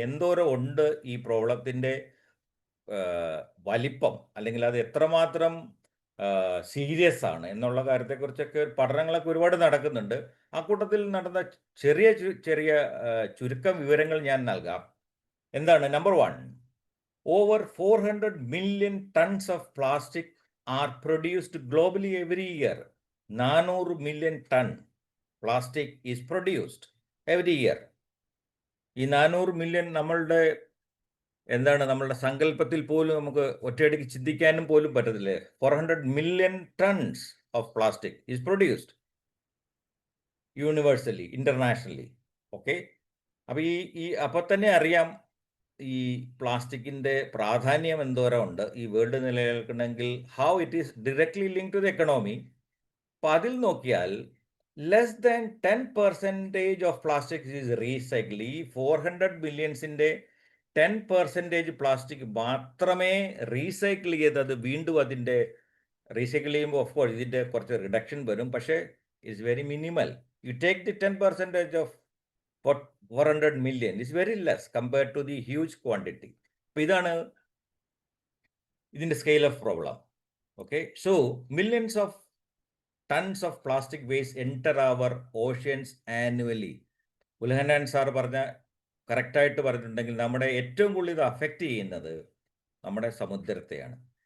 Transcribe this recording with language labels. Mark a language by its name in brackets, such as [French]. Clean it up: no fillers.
[Malayalam] എന്തോരം ഉണ്ട് ഈ പ്രോബ്ലത്തിൻ്റെ വലിപ്പം, അല്ലെങ്കിൽ അത് എത്രമാത്രം സീരിയസ് ആണ് എന്നുള്ള കാര്യത്തെക്കുറിച്ചൊക്കെ പഠനങ്ങളൊക്കെ ഒരുപാട് നടക്കുന്നുണ്ട്. ആ കൂട്ടത്തിൽ നടന്ന ചെറിയ ചുരുക്കം വിവരങ്ങൾ ഞാൻ നൽകാം. എന്താണ്? [English] Number 1, over 400 million tons of plastic are produced globally every year. 400 million ton plastic is produced every year. [Malayalam] ഈ 400 മില്യൺ നമ്മളുടെ നമ്മളുടെ സങ്കല്പത്തിൽ പോലും നമുക്ക് ഒറ്റയടിക്ക് ചിന്തിക്കാനും പോലും പറ്റത്തില്ലേ. [English] 400 million tons of plastic is produced universally, internationally. [Malayalam] Okay, അപ്പോൾ അപ്പോൾ തന്നെ അറിയാം ഈ പ്ലാസ്റ്റിക്കിൻ്റെ പ്രാധാന്യം എന്തോരം ഉണ്ട് ഈ world നിലനിൽക്കണമെങ്കിൽ. [English] How it is directly link to the economy. [Malayalam] അപ്പോൾ അതിൽ നോക്കിയാൽ [English] Less than 10% of plastic is recycle. [Malayalam] ഈ 400 മില്യൺസിൻ്റെ 10% പ്ലാസ്റ്റിക് മാത്രമേ റീസൈക്കിൾ ചെയ്തത് വീണ്ടും അതിൻ്റെ റീസൈക്കിൾ ചെയ്യുമ്പോൾ [English] of course [Malayalam] ഇതിൻ്റെ കുറച്ച് റിഡക്ഷൻ വരും, പക്ഷേ [English] It's very minimal. You take the 10% of 400 million is very less compared to the huge quantity. [Malayalam] അപ്പോൾ ഇതാണ് ഇതിൻ്റെ [English] Scale of problem. Okay, so millions of tons of plastic waste enter our oceans annually. [Malayalam] ഉൽഹന്നാൻ sir കറക്റ്റായിട്ട് പറഞ്ഞിട്ടുണ്ടെങ്കിൽ നമ്മുടെ ഏറ്റവും കൂടുതൽ ഇത് affect ചെയ്യുന്നത് നമ്മുടെ സമുദ്രത്തെയാണ്.